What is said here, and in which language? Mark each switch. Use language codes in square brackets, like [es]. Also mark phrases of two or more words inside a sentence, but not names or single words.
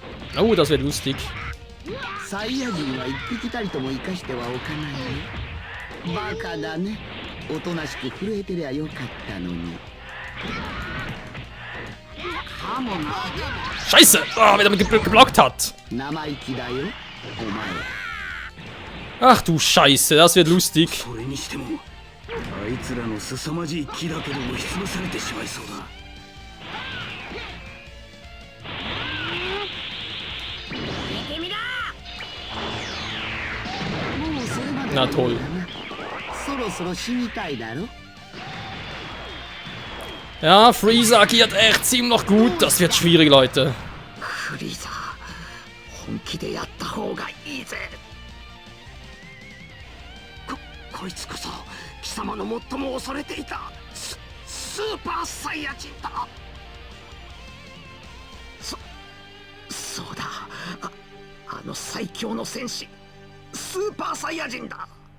[de] Oh, das wird lustig. [ja] サイヤ人は一匹たりとも生かしてはおかないよ。バカだね。おとなしく震えてりゃよかったのに。 [de] Scheiße! Oh, wer damit geblockt hat. [ja] 生意気だよ、お前。 [de] Ach du Scheiße, das wird lustig. [ja] それにしてもあいつらの凄まじい木だけでも押しつぶされてしまいそうだ。もうそれまで [de] Na toll. [ja] そろそろ死にたいだろ。 [de] Ja, Freezer agiert echt ziemlich gut. Das wird schwierig, Leute. [ja] フリーザ本気でやった方がいいぜ。こいつこそ貴様の最も恐れていたスーパーサイヤ人だ。そうだ、あの最強の戦士スーパーサイヤ人だ。